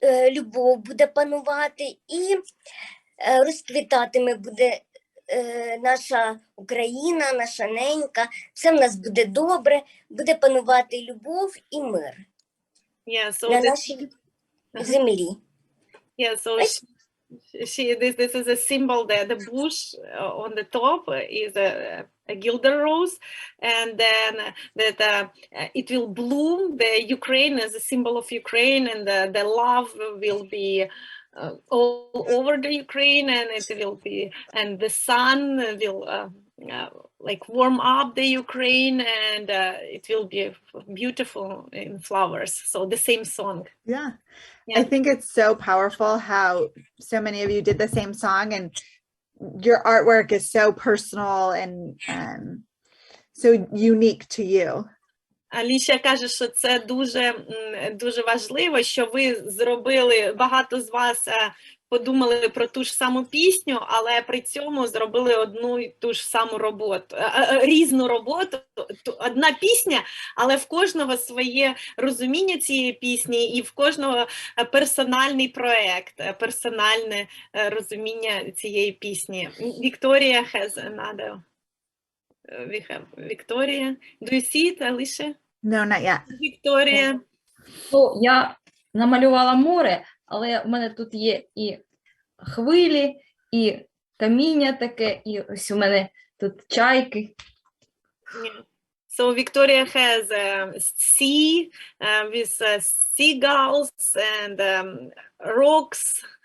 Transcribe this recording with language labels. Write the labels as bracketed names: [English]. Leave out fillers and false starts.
[Ukrainian] Любов буде панувати, і розквітатиме буде наша Україна, наша ненька. Все в нас буде добре, буде панувати любов і мир на нашій землі. [English] Yeah, so this is a symbol that the bush on the top is a gilder rose, and then that it will bloom. The Ukraine is a symbol of Ukraine, and the love will be all over the Ukraine, and it will be, and the sun will like warm up the Ukraine, and it will be beautiful in flowers. So the same song. Yeah. Yeah. I think it's so powerful how so many of you did the same song, and your artwork is so personal and so unique to you. [Ukrainian] Аліша каже, що це дуже важливо, що ви зробили, багато з вас подумали про ту ж саму пісню, але при цьому зробили одну і ту ж саму роботу, різну роботу, одна пісня, але в кожного своє розуміння цієї пісні і в кожного персональний проект, персональне розуміння цієї пісні. [English] Victoria has another. We have Victoria. Do you see it, Alicia? No, not yet. Victoria. [Ukrainian] Ну, я намалювала море, але в мене тут є і хвилі, і каміння таке, і ось у мене тут чайки. [English] Yeah. So Victoria has a sea with seagulls and rocks.